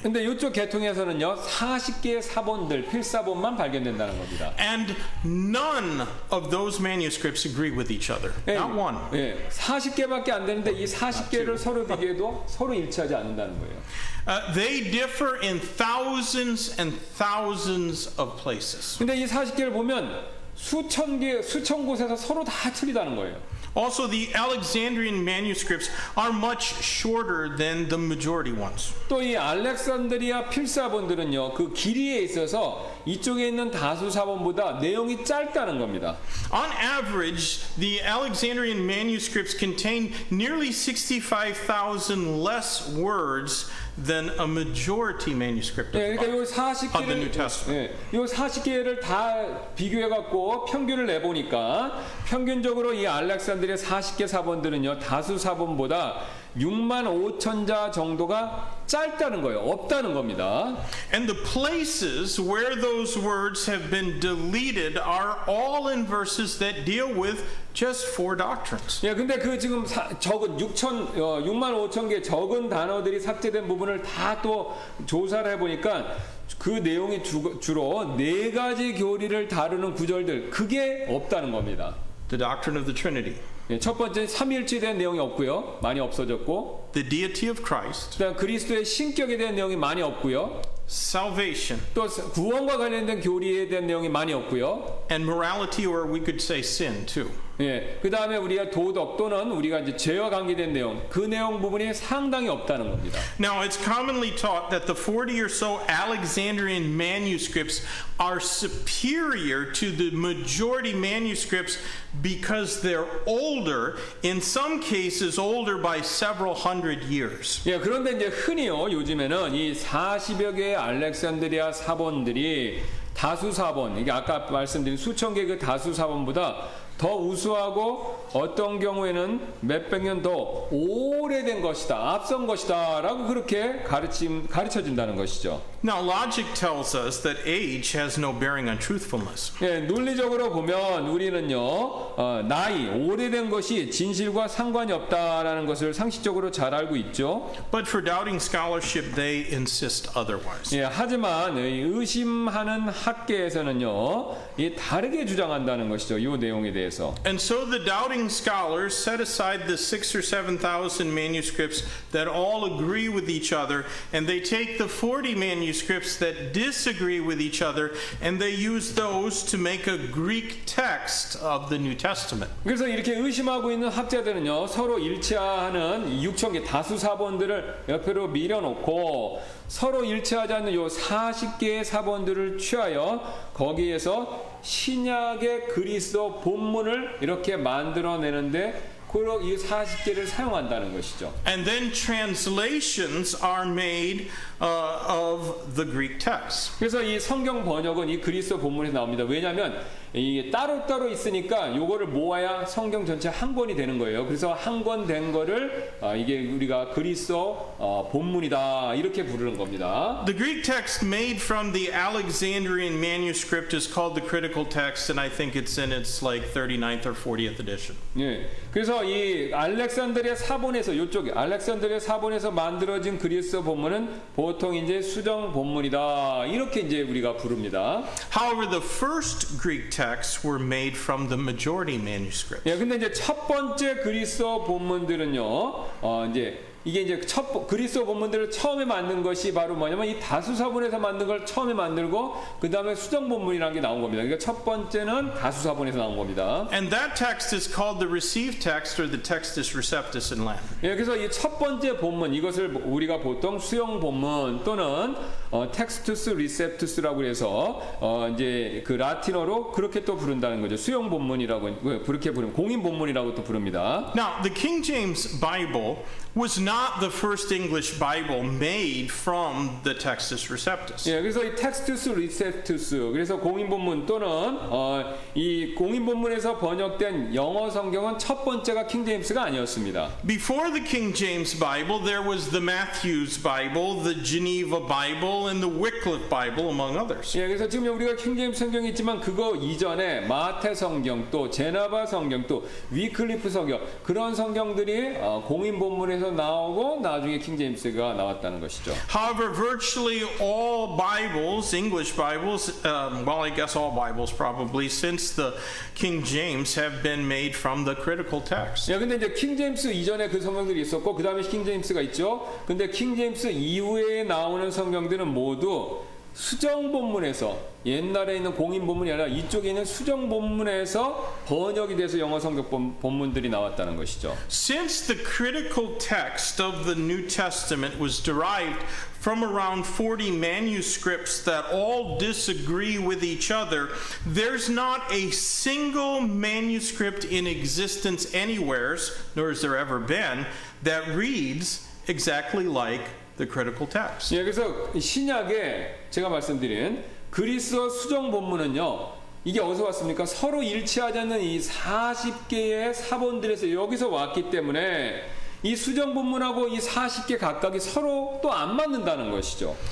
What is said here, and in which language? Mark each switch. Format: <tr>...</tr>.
<ko>근데 이쪽 계통에서는요 40개의 사본들, 필사본만 발견된다는 겁니다.</ko> <en>And none of those manuscripts agree with each other. Not one.</en> <ko>예, 40개밖에 안 되는데 이 40개를 서로 비교해도 서로 일치하지 않는다는 거예요.</ko> <en>They differ in thousands and thousands of places.</en> <ko>근데 이 40개를 보면 수천 곳에서 서로 다 틀리다는 거예요.</ko> <en>Also, the Alexandrian manuscripts are much shorter than the majority ones.</en> <ko>또 이 알렉산드리아 필사본들은요, 그 길이에 있어서 이쪽에 있는 다수 사본보다 내용이 짧다는 겁니다.</ko> <en>On average, the Alexandrian manuscripts contain nearly 65,000 less words than a majority manuscript of</en> <ko>예, 그러니까 요</ko> <en>the New</en> <ko>40개를</ko> <en>Testament.</en> <ko>요 40개를 다 비교해 갖고 평균을 내 보니까 평균적으로 이 알렉산드리아 40개 사본들은요, 다수 사본보다 65,000자 정도가 짧다는 거예요. 없다는 겁니다.</ko> <en>And the places where those words have been deleted are all in verses that deal with just four doctrines.</en> <ko>예, 근데 그 지금 적은 65,000개 적은 단어들이 삭제된 부분을 다 또 조사를 해보니까 그 내용이 주로 네 가지 교리를 다루는 구절들, 그게 없다는 겁니다.</ko> <en>The doctrine of the Trinity,</en> <ko>예, 첫 번째 삼위일체에 대한 내용이 없고요. 많이 없어졌고,</ko> <en>the deity of Christ,</en> <ko>그다음 그리스도의 신격에 대한 내용이 많이 없고요.</ko> <en>salvation,</en> <ko>또 구원과 관련된 교리에 대한 내용이 많이 없고요.</ko> <en>and morality, or we could say sin too.</en> <ko>예, 그 다음에 우리가 도덕 또는 우리가 이제 죄와 관계된 내용, 그 내용 부분이 상당히 없다는 겁니다.</ko> <en>Now, it's commonly taught that the 40 or so Alexandrian manuscripts are superior to the majority manuscripts because they're older, in some cases older by several hundred years.</en> <ko>예, 그런데 이제 흔히요, 요즘에는 이 40여 개의 알렉산드리아 사본들이 다수 사본, 이게 아까 말씀드린 수천 개의 그 다수 사본보다 더 우수하고 어떤 경우에는 몇백 년 더 오래된 것이다, 앞선 것이다 라고 그렇게 가르쳐진다는 것이죠.</ko> <en>Now, logic tells us that age has no bearing on truthfulness.</en> <ko>예, 논리적으로 보면 우리는요, 나이, 오래된 것이 진실과 상관이 없다라는 것을 상식적으로 잘 알고 있죠.</ko> <en>But for doubting scholarship, they insist otherwise.</en> <ko>예, 하지만 의심하는 학계에서는요, 이 다르게 주장한다는 것이죠. 이 내용에 대해서.</ko> <en>And so the doubting scholars set aside the 6,000 or 7,000 manuscripts that all agree with each other, and they take the 40 manuscripts that disagree with each other, and they use those to make a Greek text of the New Testament.</en> <ko>그래서 이렇게 의심하고 있는 학자들은요, 서로 일치하는 6,000개 다수 사본들을 옆으로 밀어놓고 서로 일치하지 않는 요 40개의 사본들을 취하여 거기에서 신약의 그리스도 본문을 이렇게 만들어내는데 그리고 이 40개를 사용한다는 것이죠.</ko> <en>And then translations are made of the Greek text.</en> <ko>그래서 이 성경 번역은 이 그리스어 본문에서 나옵니다. 왜냐하면 이게 따로따로 있으니까 요거를 모아야 성경 전체 한 권이 되는 거예요. 그래서 한 권 된 거를 이게 우리가 그리스어 본문이다 이렇게 부르는 겁니다.</ko> <en>The Greek text made from the Alexandrian manuscript is called the critical text, and I think it's in its like 39th or 40th edition.</en> <ko>예. 그래서 이 알렉산드리아 사본에서 이쪽에 알렉산드리아 사본에서 만들어진 그리스어 본문은 보통 이제 수정 본문이다 이렇게 이제 우리가 부릅니다.</ko> <en>However, the first Greek texts were made from the majority manuscript.</en> <ko>예. 근데 이제 첫 번째 그리스어 본문들은요. 이제 이게 이제 그리스어 본문들을 처음에 만든 것이 바로 뭐냐면 이 다수사본에서 만든 걸 처음에 만들고 그 다음에 수정 본문이라는 게 나온 겁니다. 그러니까 첫 번째는 다수사본에서 나온 겁니다.</ko> <en>And that text is called the received text or the textus receptus in Latin.</en> <ko>예, 그래서 이 첫 번째 본문 이것을 우리가 보통 수용 본문 또는 텍스투스 리셉투스라고 해서 이제 그 라틴어로 그렇게 또 부른다는 거죠. 수용 본문이라고 그렇게 부르면 공인 본문이라고 또 부릅니다.</ko> <en>Now, the King James Bible was not the first English Bible made from the textus receptus.</en> <ko>예, 그래서 이 텍스투스 리셉투스 그래서 공인 본문 또는 이 공인 본문에서 번역된 영어 성경은 첫 번째가 킹 제임스가 아니었습니다.</ko> <en>Before the King James Bible, there was the Matthew's Bible, the Geneva Bible, and the Wycliffe Bible, among others.</en> <ko>예, 그래서 지금 우리가 킹 제임스 성경이 있지만 그거 이전에 마태 성경 또 제나바 성경 또 위클리프 성경 그런 성경들이 공인 본문에서 나오고 나중에 킹 제임스가 나왔다는 것이죠.</ko> <en>However, virtually all Bibles, English Bibles, well, I guess all Bibles probably, since the King James have been made from the critical text.</en> <ko>예, 근데 이제 킹 제임스 이전에 그 성경들이 있었고 그 다음에 킹 제임스가 있죠. 근데 킹 제임스 이후에 나오는 성경들은 모두 수정 본문에서 옛날에 있는 공인 본문이 아니라 이쪽에 있는 수정 본문에서 번역이 돼서 영어 성경 본문들이 나왔다는 것이죠.</ko> <en>Since the critical text of the New Testament was derived from around 40 manuscripts that all disagree with each other, there's not a single manuscript in existence anywhere, nor has there ever been, that reads exactly like the critical text.</en> <ko>예, 그래서 신약에 제가 말씀드린 그리스어 수정 본문은요. 이게 어디서 왔습니까? 서로 일치하지 않는 이 40개의 사본들에서 여기서 왔기 때문에 이 수정 본문하고 이 40개 각각이 서로 또 안 맞는다는 것이죠.</ko>